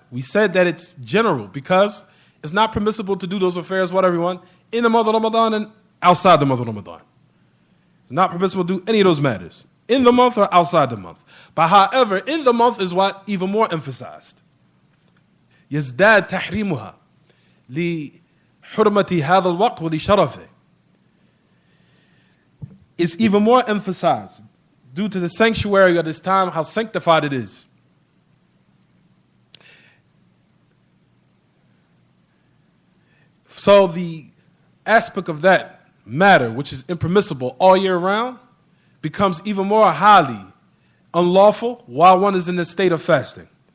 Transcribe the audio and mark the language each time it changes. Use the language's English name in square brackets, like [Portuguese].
[English] We said that it's general because it's not permissible to do those affairs, what everyone, in the month of Ramadan and outside the month of Ramadan. It's not permissible to do any of those matters, in the month or outside the month. But however, in the month is what even more emphasized. [Arabic] يزداد تحريمها لحرمة هذا الوقت ولشرفه. [English] It's even more emphasized due to the sanctuary of this time, how sanctified it is. So the aspect of that matter, which is impermissible all year round, becomes even more highly unlawful while one is in the state of fasting.